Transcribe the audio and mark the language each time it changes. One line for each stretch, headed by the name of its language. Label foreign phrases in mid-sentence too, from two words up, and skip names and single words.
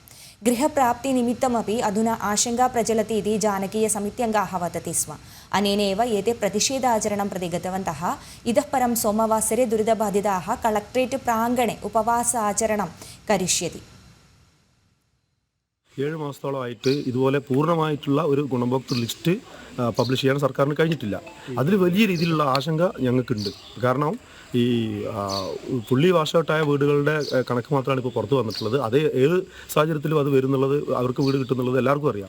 Sanskrit: गृहप्राप्तिनिमित्तमपि अधुना आशंका प्रचलति इति जानकीयसमित्यङ्गाः वदति स्म। अनेनैव एते प्रतिषेधाचरणं प्रति गतवन्तः। इतः परं सोमवासरे दुरितबाधिताः कलेक्ट्रेट् प्राङ्गणे उपवासाचरणं करिष्यति।
Malayalam: 7 മാസത്തോളമായിട്ട് ഇതുപോലെ പൂർണ്ണമായിട്ടുള്ള ഒരു ഗുണഭോക്തൃ ലിസ്റ്റ് പബ്ലിഷ് ചെയ്യാൻ സർക്കാരിന് കഴിഞ്ഞിട്ടില്ല. അതിൽ വലിയ രീതിയിലുള്ള ആശങ്ക ഞങ്ങൾക്കുണ്ട്. കാരണം ഈ
English: fully wash outആയ
Malayalam: വീടുകളുടെ കണക്ക് മാത്രമാണ് ഇപ്പോൾ പുറത്ത് വന്നിട്ടുള്ളത്. അത് ഏത് സാഹചര്യത്തിലും അത് വരുന്നുള്ളത്, അവർക്ക് വീട് കിട്ടുന്നുള്ളത് എല്ലാവർക്കും അറിയാം.